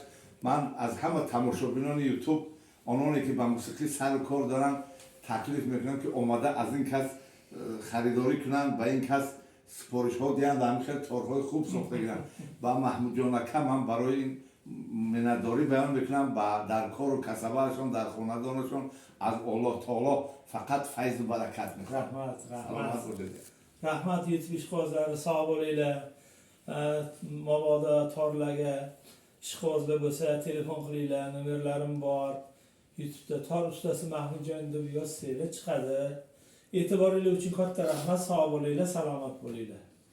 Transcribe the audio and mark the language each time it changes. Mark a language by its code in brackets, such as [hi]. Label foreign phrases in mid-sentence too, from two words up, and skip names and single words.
[fa] من از همه تماشاگران یوتیوب، آنانی که به موسیقی سر و کار دارن، تکلیف میکنم که اومده از این کس خریداری کنن، به این کس سپارش ها دیدن، در همین تارهای خوب ساخته گیرن. و محمود جان اکا من برای این منتداری بیان میکنم در کار و کسبهشون، در خاندانشون از الله تعالی فقط فیض و برکت میخوام. [uz] Rahmat yetib ishqibozlar sog' bo'linglar. Mabodo torlarga ishqibozlar bo'lsa telefon qilinglar, nomerlarim bor. YouTube'da tor ustasi Mahmudjon deb yozsanglar chiqadi. E'tiboringiz uchun katta rahmat, sog' bo'linglar, salomat bo'linglar.